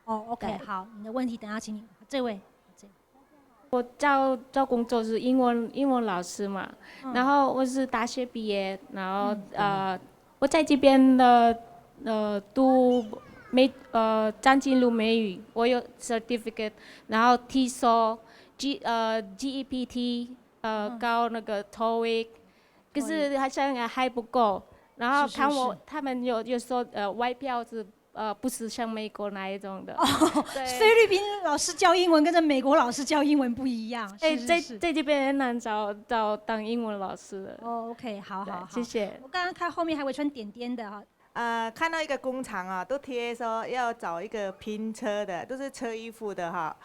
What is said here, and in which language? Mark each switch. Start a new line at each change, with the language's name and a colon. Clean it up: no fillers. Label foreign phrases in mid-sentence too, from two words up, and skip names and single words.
Chinese: OK， 好，你的問題等下請你這位。我找工作是英文老師嘛，然後我是大學畢業，然後我在這邊讀張金路美語，我有 certificate，然後 TESOL、GEPT， 高那個 TOEIC， 可是好像還不夠，然後他們有說外表是。不是像美國那一種的。菲律賓老師教英文跟着美國老師教英文不一樣。在這邊很難找當英文老師的。 OK， 好，謝謝。我剛剛看後面還有一串點點的哈。看到一個工廠啊，都貼說要找一個拼車的，都是車衣服的哈。